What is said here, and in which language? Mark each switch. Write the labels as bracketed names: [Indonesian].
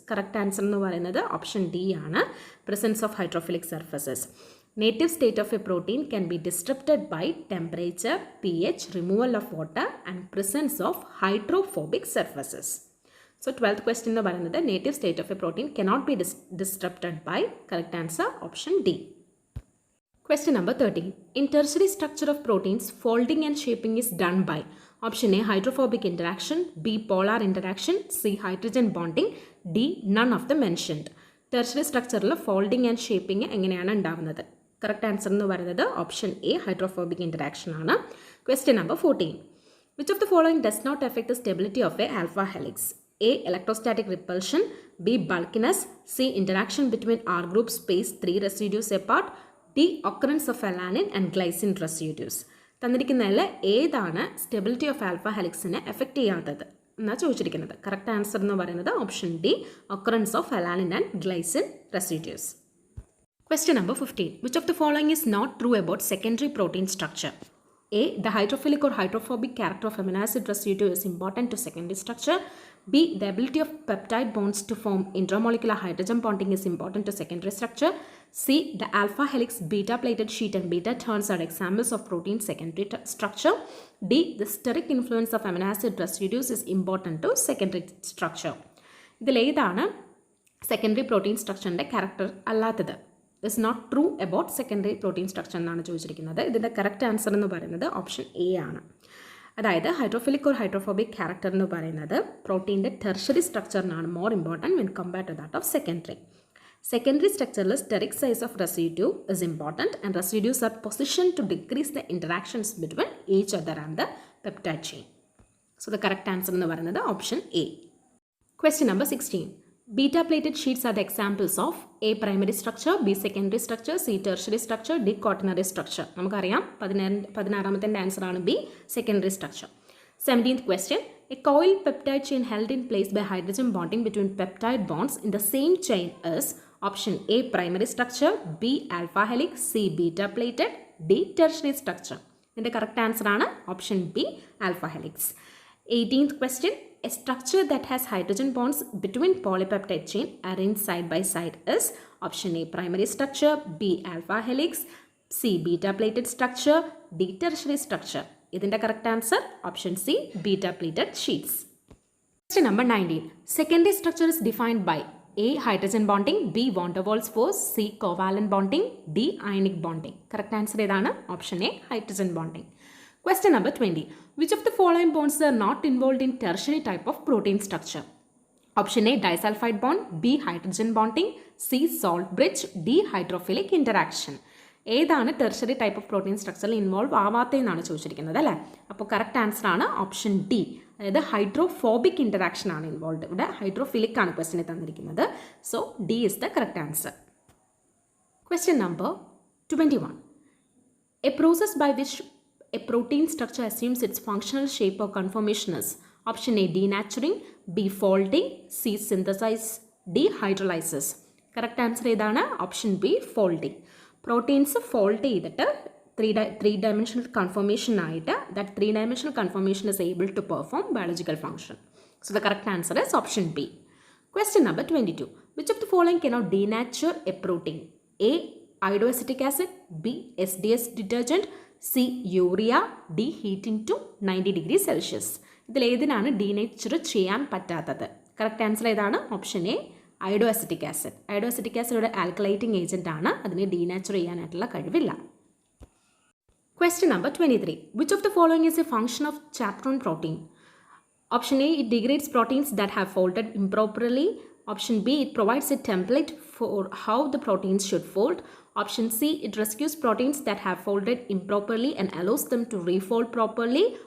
[Malayalam] Correct answer എന്ന് പറയുന്നത് option D ആണ്, presence of hydrophilic surfaces. [English] Native state of a protein can be disrupted by temperature, pH, removal of water and presence of hydrophobic surfaces. So 12th question [Malayalam] എന്ന് പറയുന്നത് [English] native state of a protein cannot be disrupted by. Correct answer option D. Question number 13. In tertiary structure of proteins, folding and shaping is done by option A hydrophobic interaction, B polar interaction, C hydrogen bonding, D none of the mentioned. [Malayalam] Tertiary സ്ട്രക്ചറിൽ folding and shaping എങ്ങനെയാണ് ഉണ്ടാകുന്നത്? Correct answer എന്ന് പറയുന്നത് option A hydrophobic interaction ആണ്. Question number 14. [English] Which of the following does not effect the stability of a alpha helix? A electrostatic repulsion, B bulkiness, C interaction between R group space 3 residues apart, D occurrence of alanine and glycine residues. [Malayalam] തന്നിരിക്കുന്നതിൽ ഏതാണ് stability of alpha ഹെലിക്സിനെ effect ചെയ്യാത്തത് എന്നാണ് ചോദിച്ചിരിക്കുന്നത്? Correct answer എന്ന് പറയുന്നത് option D occurrence of alanine and glycine residues. Question number 15. [English] Which of the following is not true about secondary protein structure? A. The hydrophilic or hydrophobic character of amino acid residue is important to secondary structure. B. The ability of peptide bonds to form intramolecular hydrogen bonding is important to secondary structure. C. The alpha helix, beta plated sheet and beta turns are examples of protein secondary structure. D. The steric influence of amino acid residues is important to secondary structure. [Malayalam] ഇതിൽ ഏതാണ് secondary protein സ്ട്രക്ചറിൻ്റെ character അല്ലാത്തത്? [English] is not true about secondary protein structure [Malayalam] എന്നാണ് ചോദിച്ചിരിക്കുന്നത്. ഇതിൻ്റെ correct answer എന്ന് പറയുന്നത് option A ആണ്. അതായത് ഹൈഡ്രോഫിലിക് ഓർ ഹൈഡ്രോഫോബിക് ക്യാരക്ടർ എന്ന് പറയുന്നത് പ്രോട്ടീൻ്റെ tertiary സ്ട്രക്ചറിനാണ് [English] More important when compared to that of secondary. Secondary സ്ട്രക്ചറിൽ steric size of residue is important and residues are position to decrease the interactions between each other and the peptide chain. [Malayalam] So the correct answer എന്ന് പറയുന്നത് option A. [English] Question number 16. Beta plated sheets are the examples of A. primary structure, B. secondary structure, C. tertiary structure, D. quaternary structure. [Malayalam] നമുക്കറിയാം 16ാമത്തെ answer ആണ് [English] B. secondary structure. 17th question. A coiled peptide chain held in place by hydrogen bonding between peptide bonds in the same chain is option A. primary structure, B. alpha helix, C. beta plated, D. tertiary structure. [Malayalam] ഇതിൻ്റെ correct answer ആണ് option B. [English] alpha helix. 18th question. A structure that has hydrogen bonds between polypeptide chain arranged side by side is option A. primary structure, B. alpha helix, C. beta plated structure, D. tertiary structure. [Malayalam] ഇതിൻ്റെ correct answer option C beta plated sheets. [English] Question number 19. Secondary structure is defined by A. hydrogen bonding, B. van der Waals force, C. covalent bonding, D. ionic bonding. [Malayalam] Correct answer ഏതാണ്? [English] Option A hydrogen bonding. Question number 20. Which of the following bonds are not involved in tertiary type of protein structure? Option A. disulfide bond, B. hydrogen bonding, C. salt bridge, D. hydrophilic interaction. [Malayalam] ഏതാണ് tertiary type of protein സ്ട്രക്ചറിൽ involve ആവാത്തതെന്നാണ് ചോദിച്ചിരിക്കുന്നത് അല്ലേ? അപ്പോൾ correct answer ആണ് option D. അതായത് hydrophobic interaction ആണ് involve. ഇവിടെ hydrophilic ആണ് ക്വസ്റ്റിനെ തന്നിരിക്കുന്നത്. [English] So D is the correct answer. Question number 21. A process by which a protein structure assumes its functional shape or conformation is option A denaturing, B folding, C synthesis, D hydrolysis. [Malayalam] Correct answer ഏതാണ്? Option B folding. [English] Proteins fold ചെയ്തിട്ട് three dimensional conformation ആയിട്ട് that 3-dimensional conformation is able to perform biological function. So the correct answer is option B. Question number 22. Which of the following cannot denature a protein? A iodoacetic acid, B SDS detergent, C urea, D heating to 90 degrees Celsius. [Malayalam] ഇതിൽ ഏതിനാണ് denature ചെയ്യാൻ പറ്റാത്തത്? Correct answer ഏതാണ്? Option A iodoacetic acid. iodoacetic acid ഒരു ആൽക്കലൈറ്റിംഗ് agent ആണ്. അതിനെ ഡീനാച്ചർ ചെയ്യാനായിട്ടുള്ള കഴിവില്ല. [English] Question number 23. Which of the following is a function of chaperone protein? Option A, it degrades proteins that have folded improperly. Option B, it provides a template for how the proteins should fold. Option C, it rescues proteins that have folded improperly and allows them to refold properly.